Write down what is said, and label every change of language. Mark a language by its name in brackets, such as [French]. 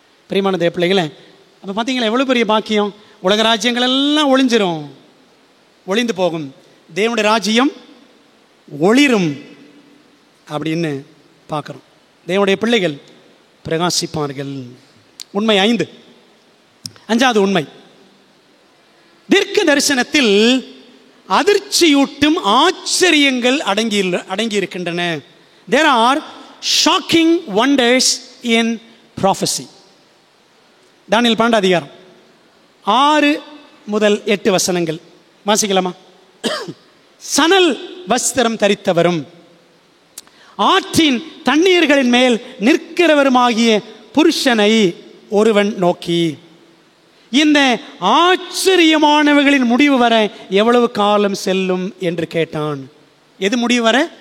[Tamil] பிரியமான தேவ பிள்ளைகளே, அப்போ பார்த்தீங்களா எவ்வளோ பெரிய பாக்கியம். உலக ராஜ்யங்கள் எல்லாம் ஒளிஞ்சிரும், ஒளிந்து போகும், தேவனுடைய ராஜ்யம் ஒளிரும் அப்படின்னு பார்க்குறோம். தேவனுடைய பிள்ளைகள் பிரகாசிப்பார்கள். உண்மை 5. 5வது உண்மை, தீர்க்க தரிசனத்தில் அதிர்ச்சியூட்டும் ஆச்சரியங்கள் அடங்கி இருக்கின்றன. [English] There are shocking wonders in prophecy. [Tamil] தானியேல் 12 அதிகாரம் 6 முதல் 8 வசனங்கள் வாசிக்கலாமா? சணல் வஸ்திரம் தரித்தவரும் ஆற்றின் தண்ணீர்களின் மேல் நிற்கிறவருமாகிய புருஷனை ஒருவன் நோக்கி, இந்த ஆச்சரியமானவைகளின் முடிவு வர எவ்வளவு காலம் செல்லும் என்று கேட்டான். எது முடிவு வர?